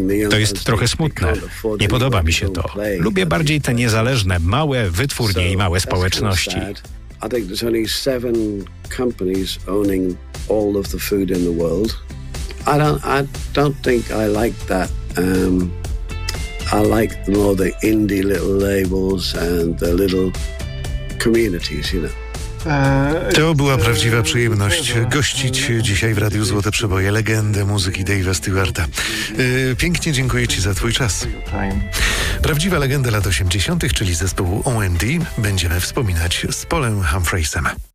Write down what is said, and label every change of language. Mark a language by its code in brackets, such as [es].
[pl] To jest trochę smutne. Nie podoba mi się to. Lubię bardziej te niezależne, małe wytwórnie i małe społeczności. [en] I think there's only 7 companies owning all of the food in the world. I don't think I like that. I like more the indie little labels and the little communities, you know. [pl] To była prawdziwa przyjemność gościć dzisiaj w Radiu Złote Przeboje legendę muzyki Dave'a Stewarta. Pięknie dziękuję Ci za Twój czas. Prawdziwa legenda lat 80., czyli zespołu OMD, będziemy wspominać z Paulem Humphreysem.